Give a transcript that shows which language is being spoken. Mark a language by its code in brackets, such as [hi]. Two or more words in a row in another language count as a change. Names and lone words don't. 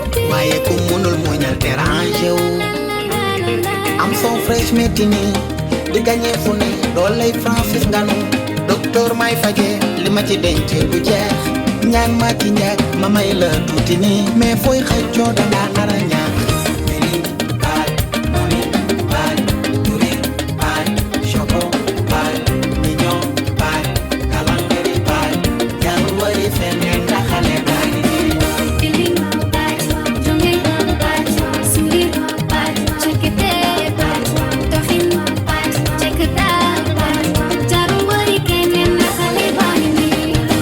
[wo] Waaye ku mënul muñal déranger wu. Am son fresh metti ni, di gagné fu ne. Dooley Francis Ngannou, docteur may faje, li ma ci denc du jeex. Ñaan ma ci njëkk, ma may la tuuti ni. Mais fooy xëccoo da ngaa nar a ñàkk. [en] Feeling bad, money bad, sourire bad, choco bad, mignon bad, galanterie bad. [wo] Jarul wari feneen ndax xale baa ngi nii. [en] Feeling bad, jonge bad, sourire bad, cekkite bad, doxin bad, [wo] jekk daal bad. Jarul wari keneen ndax xale baa ngi nii.